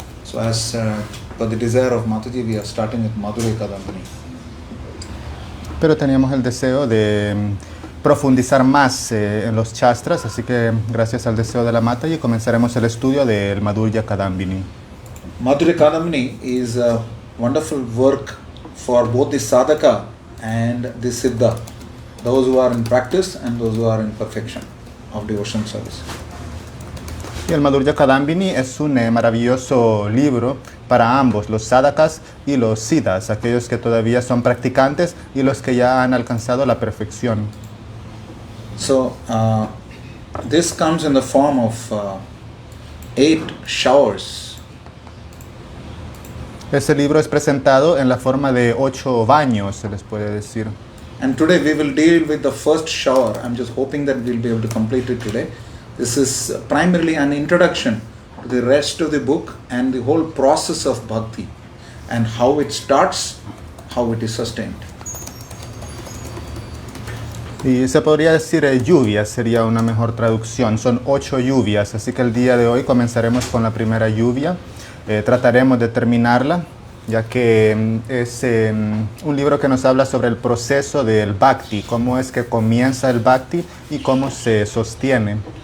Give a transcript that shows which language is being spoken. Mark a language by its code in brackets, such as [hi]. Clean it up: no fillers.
[en] So as for the desire of Mataji, we are starting with Madhurya Kadambini. [es] Pero teníamos el deseo de profundizar más en los Shastras, así que gracias al deseo de la Mataji comenzaremos el estudio del Madhurya Kadambini. [en] Madhurya Kadambini is a wonderful work for both the sadhaka and the siddha, those who are in practice and those who are in perfection of devotion service. [es] Y el Madhurya Kadambini es un maravilloso libro para ambos, los sadhakas y los siddhas, aquellos que todavía son practicantes y los que ya han alcanzado la perfección. [en] So this comes in the form of 8 showers. [es] Este libro es presentado en la forma de 8 baños, se les puede decir. [en] And today we will deal with the first shower. I'm just hoping that we'll be able to complete it today. This is primarily an introduction to the rest of the book and the whole process of bhakti and how it starts, how it is sustained. [es] Y se podría decir lluvias, sería una mejor traducción. Son 8 lluvias, así que el día de hoy comenzaremos con la primera lluvia. Trataremos de terminarla, ya que es un libro que nos habla sobre el proceso del bhakti, cómo es que comienza el bhakti y cómo se sostiene.